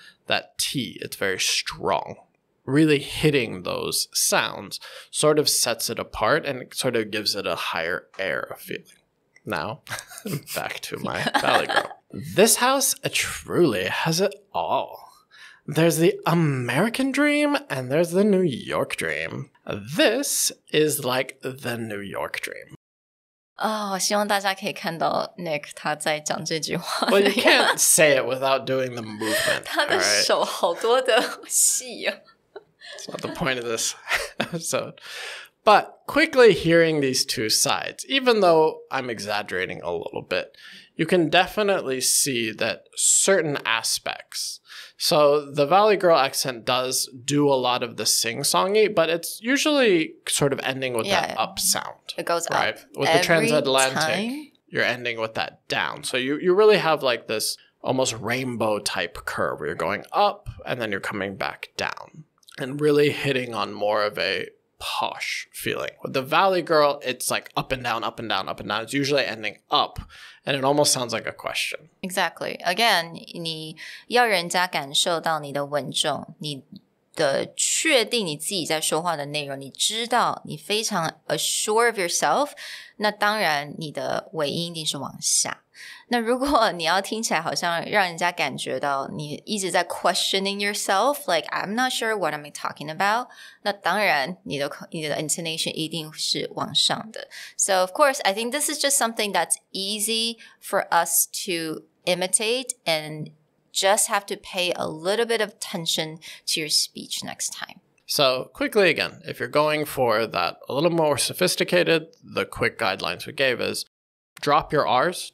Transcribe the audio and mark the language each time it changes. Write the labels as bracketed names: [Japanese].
[English] That T, it's very strong. Really hitting those sounds sort of sets it apart and it sort of gives it a higher air of feeling. Now, back to my Valley Girl. This house truly has it all. There's the American dream and there's the New York dream. This is like the New York dream. [Chinese] 哦，希望大家可以看到 Nick 他在讲这句话。 [English] Well, you can't say it without doing the movement. [Chinese] 他的手好多的戏啊。 [English] It's not the point of this episode. But quickly hearing these two sides, even though I'm exaggerating a little bit, you can definitely see that certain aspects. So the Valley Girl accent does do a lot of the sing-songy, but it's usually sort of ending with that up sound. It goes right? up. With the transatlantic, you're ending with that down. So you really have like this almost rainbow type curve where you're going up and then you're coming back down. And really hitting on more of a posh feeling. With the Valley Girl, it's like up and down, up and down, up and down. It's usually ending up, and it almost sounds like a question. Exactly. Again, [Chinese] 你要人家感受到你的稳重，你的确定你自己在说话的内容，你知道你非常 [English] assured of yourself， [Chinese] 那当然你的尾音一定是往下。那如果你要听起来好像让人家感觉到你一直在 [English] questioning yourself, like I'm not sure what am I talking about, [Chinese] 那当然你的 intonation 一定是往上的。 [English] So of course, I think this is just something that's easy for us to imitate and just have to pay a little bit of attention to your speech next time. So quickly again, if you're going for that a little more sophisticated, the quick guidelines we gave is drop your R's.